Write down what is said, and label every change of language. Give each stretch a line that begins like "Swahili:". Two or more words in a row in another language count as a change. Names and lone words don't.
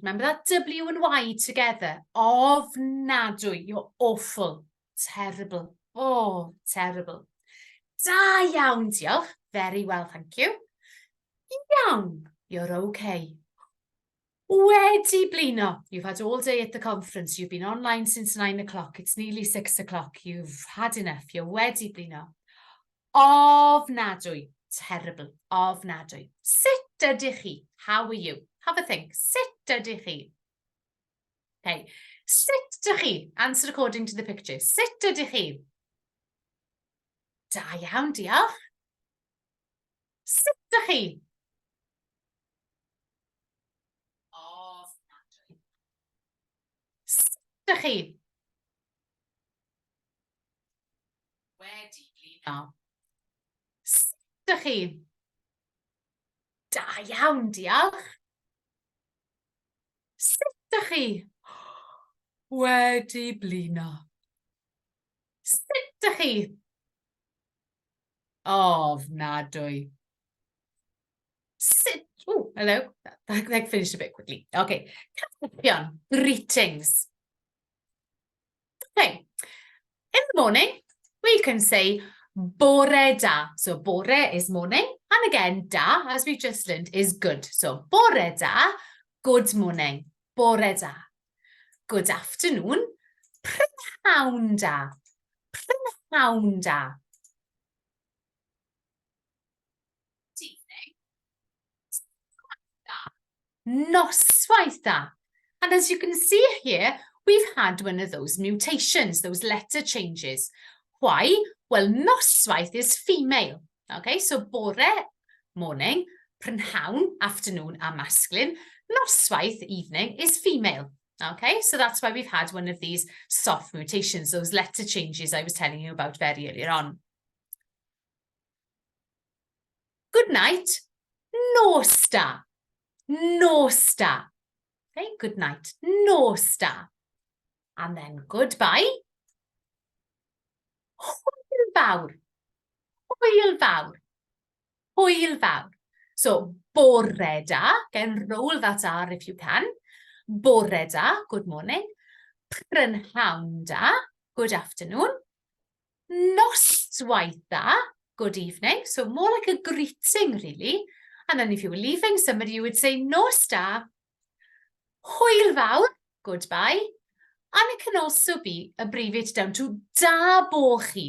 English: Remember that W and Y together. Ofnadwy. You're awful. Terrible. Oh, terrible.
Welsh: Da iawn, diolch.
English: Very well, thank you. Iawn. You're okay.
Welsh: Wedi blino.
English: You've had all day at the conference. You've been online since 9 o'clock. It's nearly 6 o'clock. You've had enough. You're
Welsh: wedi blino.
English: Ofnadwy. Terrible.
Welsh: Ofnadwy. Sut ydych chi?
English: How are you? Have a think.
Welsh: Sut ydych chi? Okay. Sut ydych chi?
English: Answer according to the picture.
Welsh: Sut ydych chi? Da iawn, diolch. Sut ydych chi? Ofnadwy. Sut ydych chi? Wedi blino. Sut ydych chi? Da iawn, diolch. Sut ydych chi? Wedi blino. Sut ydych chi? Ofnadwy.
English: Sit. Oh, hello. That finished a bit quickly. Okay. Greetings. Okay. In the morning, we can say
Welsh: bore da.
English: So bore is morning. And again, da, as we just learned, is good. So
Welsh: bore da,
English: good morning.
Welsh: Bore da.
English: Good afternoon.
Welsh: Prynhawn da. Prynhawn da. Noswaith da.
English: And as you can see here, we've had one of those mutations, those letter changes. Why? Well, noswaith is female. Okay, so bore, morning, prynhawn, afternoon and masculine. Noswaith, evening, is female. Okay, so that's why we've had one of these soft mutations, those letter changes I was telling you about very earlier on. Good night.
Welsh: Nos da. Nos da.
English: Okay, good night.
Welsh: Nos da.
English: And then goodbye.
Welsh: Hwyl fawr. Hwyl fawr. Hwyl fawr.
English: So,
Welsh: bore da.
English: Again, roll that R if you can.
Welsh: Bore da,
English: good morning.
Welsh: Prynhawn da,
English: good afternoon.
Welsh: Noswaith da,
English: good evening. So, more like a greeting, really. And then if you were leaving, somebody would say
Welsh: nos da. Hwyl fawr,
English: goodbye. And it can also be abbreviated down to
Welsh: da bo chi.